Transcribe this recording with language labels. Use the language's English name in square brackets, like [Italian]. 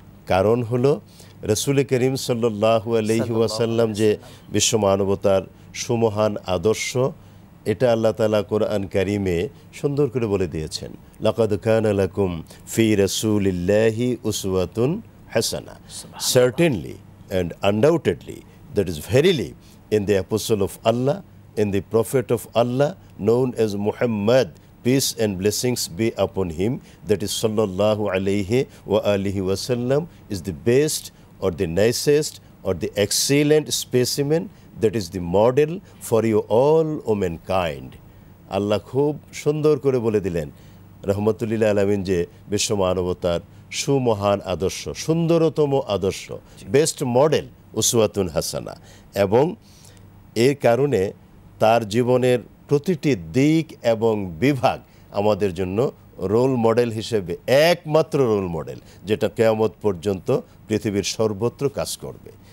[Bangla] কারণ হলো রাসূল করিম সাল্লাল্লাহু আলাইহি ওয়াসাল্লাম যে বিশ্ব মানবতার সুমহান আদর্শ, এটা আল্লাহ তাআলা কোরআন কারীমে সুন্দর করে বলে দিয়েছেন, [Arabic] লাকাদ কানা লাকুম ফি রাসূলিল্লাহি উসওয়াতুন হাসানা। [English] Certainly and undoubtedly, that is verily, in the apostle of Allah, in the prophet of Allah, known as Muhammad, peace and blessings be upon him, that is sallallahu alayhi wa alihi wasallam, is the best or the nicest or the excellent specimen, that is the model for you all o mankind. [Bangla] আল্লাহ খুব সুন্দর করে বলে দিলেন রহমতুল্লিল আলামিন যে বিশ্ব মানবতার সুমহান আদর্শ, সুন্দরতম আদর্শ, বেস্ট মডেল, উসওয়াতুন হাসানা। এবং এর কারণে তার জীবনের প্রতিটি দিক এবং বিভাগ আমাদের জন্য রোল মডেল হিসেবে, একমাত্র রোল মডেল, যেটা কিয়ামত পর্যন্ত পৃথিবীর সর্বত্র কাজ করবে।